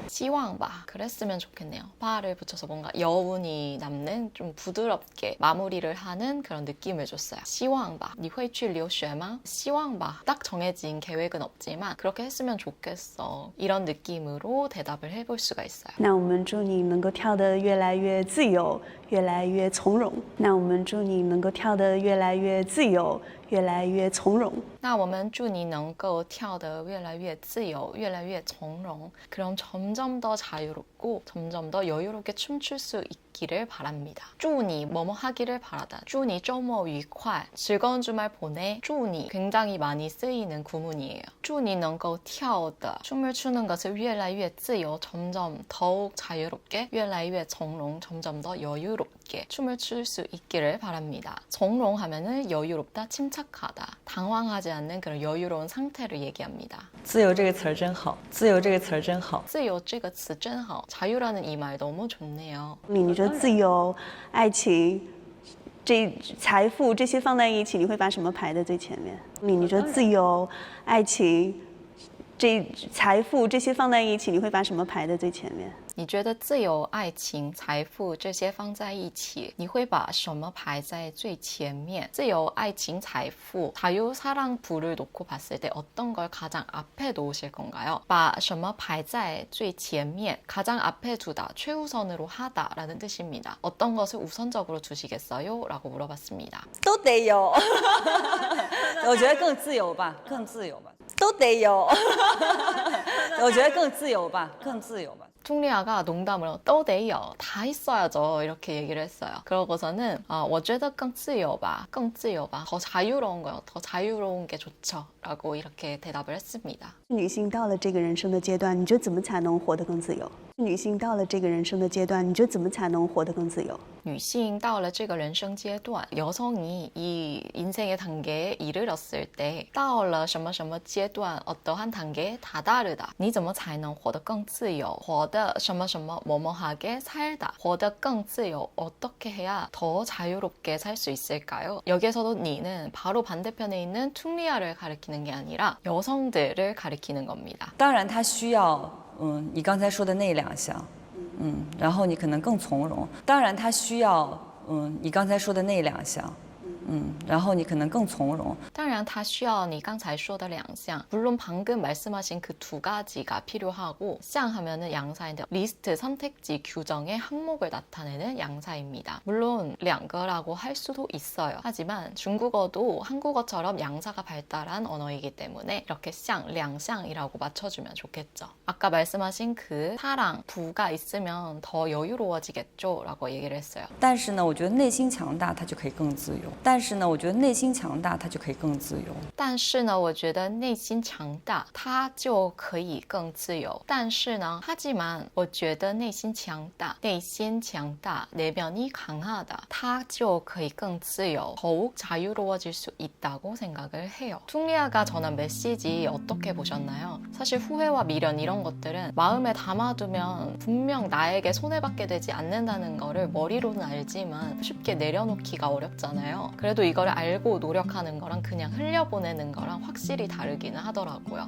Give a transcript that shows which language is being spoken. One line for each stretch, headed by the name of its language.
Chinese: 希望吧.
Korean: 그랬으면 좋겠네요. 바를 붙여서 뭔가 여운이 남는 좀 부드럽게 마무리를 하는 그런 느낌을 줬어요.
Chinese: 希望吧.你会去留学吗?希望吧.
Korean: 딱 정해진 계획은 없지만 그렇게 했으면 좋겠어. 이런 느낌으로 대답을 해볼 수가 있어요.
Chinese: 那我们祝你能够跳得越来越自由，越来越从容。那我们祝你能够跳得越来越自由，越来越从容。那我们祝你能够跳得越来越自由，越来越从容.
Korean: 그럼 점점 더 자유롭고 점점 더 여유롭게 춤출 수 있기를 바랍니다. 祝你 뭐뭐 하기를 바라다.
Chinese: 祝你周末愉快.
Korean: 즐거운 주말 보내. 祝你 굉장히 많이 쓰이는 구문이에요. 祝你能够跳的 춤을 추는 것을 越来越自由, 점점 더욱 자유롭게, 越来越从容, 점점 더 여유롭게 춤을 출 수 있기를 바랍니다. 从容 하면은 여유롭다, 침착하다, 당황하지 않는 그런 여유로운 상태를 얘기합니다.
Chinese: 自由这个词儿真好，自由这个词儿真好。自由这个词真好.
Korean: 자유라는 이 말 너무 좋네요.
Chinese: 你觉得自由、爱情、财富这些放在一起，你会把什么排在最前面？你觉得自由、爱情、财富这些放在一起，你会把什么排在最前面？你觉得自由、爱情、财富这些放在一起，你会把什么排在最前面？自由、爱情、财富,
Korean: 자유, 사랑, 부를 놓고 봤을 때 어떤 걸 가장 앞에 놓으실 건가요? 把什么排在最前面, 가장 앞에 두다, 최우선으로 하다라는 뜻입니다. 어떤 것을 우선적으로 두시겠어요? 라고 물어봤습니다.
Chinese: 都得有，我觉得更自由吧，更自由吧，都得有，我觉得更自由吧，更自由吧。
Korean: 퉁리아가 농담으로 떠대요 다 있어야죠 이렇게 얘기를 했어요. 그러고서는
Chinese: 我觉得更自由吧, 更自由吧,
Korean: 더 자유로운 거요, 더 자유로운 게 좋죠 라고 이렇게 대답을 했습니다.
Chinese: 女性到了这个人生的阶段，你觉得怎么才能活得更自由？女性到了这个人生的阶段，你觉得怎么才能活得更自由？女性到了这个人生阶段,
Korean: 여성이 이 인생의 단계에 이르렀을 때, 到了什么什么阶段, 어떠한 단계에 다다르다.
Chinese: 你怎么才能活得更自由?活得什么什么
Korean: 뭐뭐하게 살다. 活得更自由, 어떻게 해야 더 자유롭게 살 수 있을까요? 여기에서도 니는 바로 반대편에 있는 퉁리아를 가리키는 게 아니라 여성들을 가리키는 겁니다.
Chinese: 当然，它需要你刚才说的那两项，然后你可能更从容。当然，它需要你刚才说的那两项。然后你可能更从容。当然它需要你刚才说的两项.
Korean: 물론 방금 말씀하신 그 두 가지가 필요하고, 项 하면은 양사인데 리스트 선택지 규정의 항목을 나타내는 양사입니다. 물론 两个라고 할 수도 있어요. 하지만 중국어도 한국어처럼 양사가 발달한 언어이기 때문에 이렇게 项, 两项이라고 맞춰주면 좋겠죠. 아까 말씀하신 그 사랑, 부가 있으면 더 여유로워지겠죠 라고 얘기를 했어요.
Chinese: 但是呢，我觉得内心强大，它就可以更自由。但是呢，我觉得内心强大，它就可以更自由。但是呢，我觉得内心强大，它就可以更自由。
Korean: 但是呢, 하지만
Chinese: 我觉得内心强大,
Korean: 内心强大, 내면이 강하다,
Chinese: 它就可以更自由,
Korean: 더욱 자유로워질 수 있다고 생각을 해요. 퉁리아가 전한 메시지 어떻게 보셨나요? 사실 후회와 미련 이런 것들은 마음에 담아두면 분명 나에게 손해받게 되지 않는다는 거를 머리로는 알지만 쉽게 내려놓기가 어렵잖아요. 그래도 이걸 알고 노력하는 거랑 그냥 흘려보내는 거랑 확실히 다르기는 하더라고요.